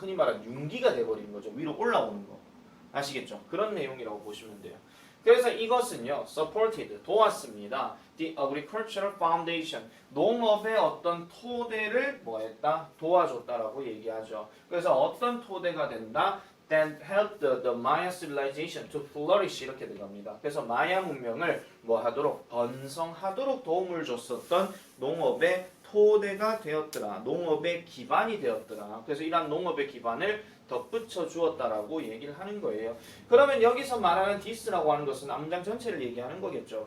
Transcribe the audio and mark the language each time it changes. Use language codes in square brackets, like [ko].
[ko] 흔히 말하는 융기가 돼버린 거죠. 위로 올라오는 거. 아시겠죠? 그런 내용이라고 보시면 돼요. 그래서 이것은요, supported, 도왔습니다. [en] The agricultural foundation, [ko] 농업의 어떤 토대를 뭐 했다? 도와줬다라고 얘기하죠. 그래서 어떤 토대가 된다? [en] That helped the Maya civilization to flourish [ko] 이렇게 들어갑니다. 그래서 마야 문명을 뭐 하도록? 번성하도록 도움을 줬었던 농업의 토대가 되었더라. 농업의 기반이 되었더라. 그래서 이러한 농업의 기반을 덧붙여 주었다라고 얘기를 하는 거예요. 그러면 여기서 말하는 this라고 하는 것은 암장 전체를 얘기하는 거겠죠.